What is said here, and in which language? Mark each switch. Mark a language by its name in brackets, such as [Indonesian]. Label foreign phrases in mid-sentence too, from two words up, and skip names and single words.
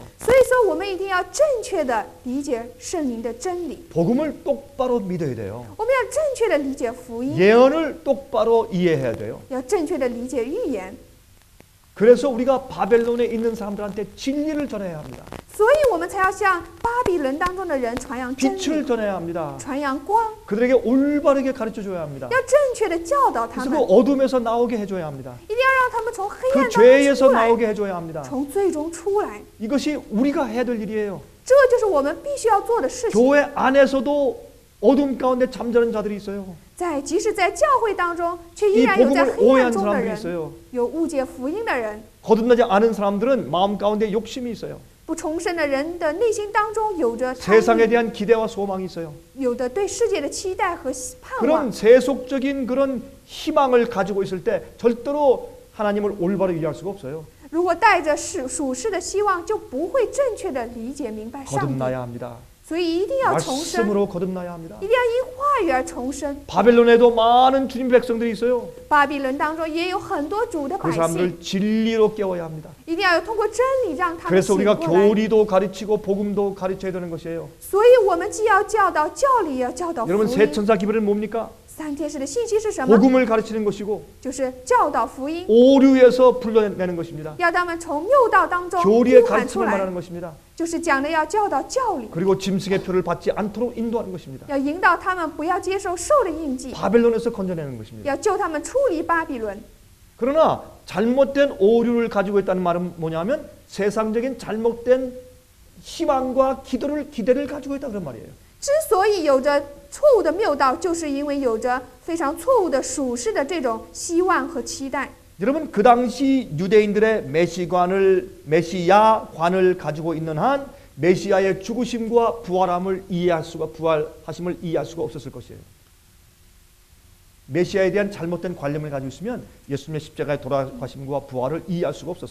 [Chinese] 所以说，我们一定要正确的理解圣灵的真理， [Korean] 복음을 똑바로 믿어야 돼요. [Chinese] 我们要正确的理解福音， [Korean] 예언을 똑바로 이해해야 돼요. [Chinese] 要正确的理解预言。 [Korean] 그래서 우리가 바벨론에 있는 사람들한테 진리를 전해야 합니다. [Chinese] 所以我们才要向巴比伦当中的人传扬真 [Korean] 빛을 [Chinese] 理， [Korean] 전해야 합니다. [Chinese] 传扬光， [Korean] 그들에게 올바르게 가르쳐 줘야 합니다. [Chinese] 要正确的教导他 [Korean] 그래서 [Chinese] 们， [Korean] 그 어둠에서 나오게 해줘야 합니다. [Chinese] 一定要让他们从黑 [Korean] 그 [Chinese] 暗当中 [Korean] 죄에서 [Chinese] 出来， [Korean] 나오게 해줘야 합니다. [Chinese] 从最终出来。 [Korean] 이것이 우리가 해야 될 일이에요. [Chinese] 这就是我们必须要做的事情。 [Korean] 교회 안에서도 어둠 가운데 잠자는 자들이 있어요. [Chinese] 即使在教会当中，却依 [Korean] 이 [Chinese] 然有在 [Korean] 복음을 [Chinese] 黑暗 [Korean] 오해한 [Chinese] 中的 [Korean] 사람들이 [Chinese] 人， [Korean] 있어요. [Chinese] 有误解福音的人， [Korean] 거듭나지 않은 사람들은 마음 가운데 욕심이 있어요. [Chinese] 不重生的人的内心当中有着贪 [Korean] 세상에 [Chinese] 欲， [Korean] 대한 기대와 소망이 있어요. [Chinese] 有的对世界的期待和盼 [Korean] 그런 [Chinese] 望。 [Korean] 세속적인 그런 희망을 가지고 있을 때 절대로 하나님을 올바로 이해할 수가 없어요. [Chinese] 如果带着属世的希望，就不会正确的理解明白上帝。 [Korean] 거듭나야 합니다. [Chinese] 所以一定要重生， [Korean] 말씀으로 거듭나야 합니다. [Chinese] 一定要因话语而重生。 [Korean] 바벨론에도 많은 주님 백성들이 있어요. [Chinese] 巴比伦当中也有很多主的 [Korean] 그 [Chinese] 百姓， [Korean] 사람들을 진리로 깨워야 합니다. [Chinese] 一定要通过真理让他们 [Korean] 그래서 [Chinese] 醒 [Korean] 우리가 [Chinese] 过来。 [Korean] 교리도 가르치고 복음도 가르쳐야 되는 것이에요. [Chinese] 所以我们既要教导教理，也要教导福 [Korean] 여러분, [Chinese] 音。 [Korean] 새 천사 기별은 뭡니까? [Chinese] 三天使的信息是什么？ [Korean] 복음을 가르치는 것이고 [Chinese] 就是教导福音， [Korean] 오류에서 불러내는 것입니다. [Chinese] 要他们从谬道当中 [Korean] 교리의 [Chinese] 呼喊出 [Korean] 가르침을 [Chinese] 来， [Korean] 말하는 것입니다. [Chinese] 就是讲的要教导教理， [Korean] 그리고 짐승의 표를 받지 않도록 인도하는 것입니다. [Chinese] 要引导他们不要接受兽的印记， [Korean] 바벨론에서 건져내는 것입니다. [Chinese] 要救他们出离巴比伦。 [Korean] 그러나 잘못된 오류를 가지고 있다는 말은 뭐냐면 세상적인 잘못된 희망과 기대를 가지고 있다 그런 말이에요. [Chinese] 之所以有着错误的谬道，就是因为有着非常错误的属世的这种希望和期待。 [Korean] 여러분, 그 당시 유대인들의 메시아관을 가지고 있는 한 메시아의 죽으심과 부활하심을 이해할 수가 없었을 것이에요. 메시아에 대한 잘못된 관념을 가지고 있으면 예수님의 십자가의 돌아가심과 부활을 이해할 수가 없었어요.